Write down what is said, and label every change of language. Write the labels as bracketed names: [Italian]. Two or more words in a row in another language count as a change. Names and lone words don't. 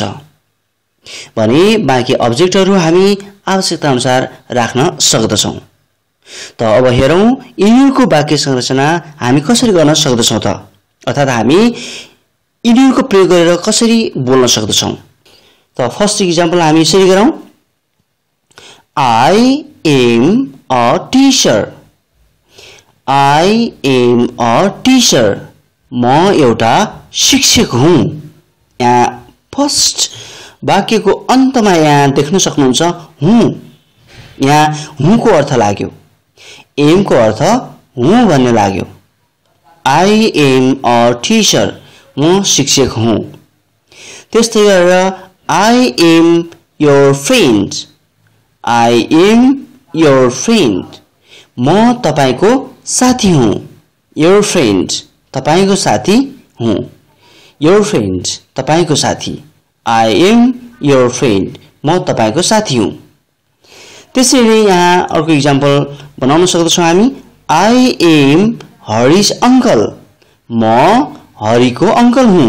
[Nepali] भने बाँकी अब्जेक्टहरु हामी आवश्यकता अनुसार राख्न सक्दछौं त अब हेरौं यिनीहरूको वाक्य संरचना हामी कसरी गर्न सक्दछौं त अर्थात हामी यिनीहरूको प्रयोग गरेर कसरी बोल्न सक्दछौं त [English] first example [Nepali] हामी यसरी गरौं [English] I am a teacher I am a teacher. [Nepali] म एउटा शिक्षक हुँ यहाँ फर्स्ट वाक्यको अन्तमा यहाँ देख्न सक्नुहुन्छ हुँ यहाँ हुँ को अर्थ लाग्यो एम को अर्थ हुँ भन्ने लाग्यो [English] I am a teacher [Nepali] म शिक्षक हुँ त्यस्तै गरेर [English] I am your friend I am your friend [Nepali] म तपाईको साथी हुँ [English] your friend [Nepali] तपाईको साथी हुँ [English] your friend, [Nepali] तपाईको साथी। [English] I am your friend, [Nepali] म तपाईको साथी हुँ। त्यसैले यहाँ अर्को इक्जाम्पल बनाउन सक्दछौँ हामी। [English] I am Hari's uncle, [Nepali] म हरिको अंकल हुँ।